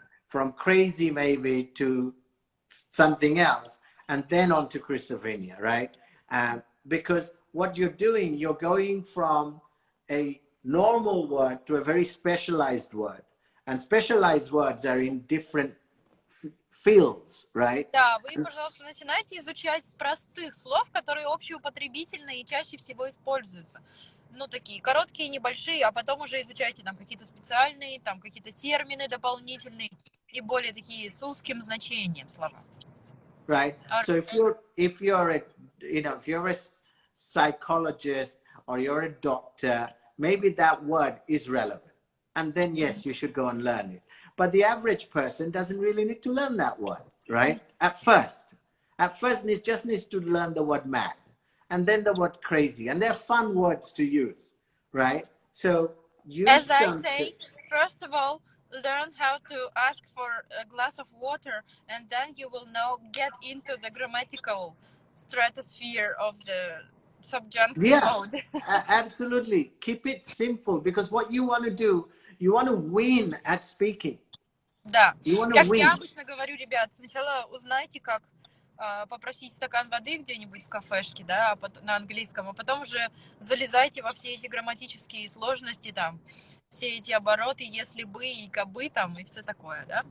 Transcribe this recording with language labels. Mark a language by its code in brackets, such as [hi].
[en] From crazy maybe to something else, and then on to schizophrenia, right? Because what you're doing, you're going from a normal word to a very specialized word, and specialized words are in different fields, right? [ru] Да, вы, пожалуйста, начинайте изучать с простых слов, которые общеупотребительные и чаще всего используются. Ну, такие короткие, небольшие, а потом уже изучайте там какие-то специальные, там какие-то термины дополнительные и более такие с узким значением слова. [en] Right. So if you're a psychologist or you're a doctor, maybe that word is relevant. And then yes, you should go and learn it. But the average person doesn't really need to learn that word, right? At first, it just needs to learn the word mad, and then the word crazy, and they're fun words to use, right? So use As I say, first of all, learn how to ask for a glass of water, and then you will get into the grammatical stratosphere of the subjunctive mode. Absolutely. Keep it simple, because what you want to do, you want to win at speaking. [ru] Да. [en] You want to [ru] Как [en] win. [ru] я обычно говорю, ребят, сначала узнайте, как попросить стакан воды где-нибудь в кафешке, да, на английском, а потом уже залезайте во все эти грамматические сложности, там, все эти обороты, если бы и кабы, там, и все такое, да.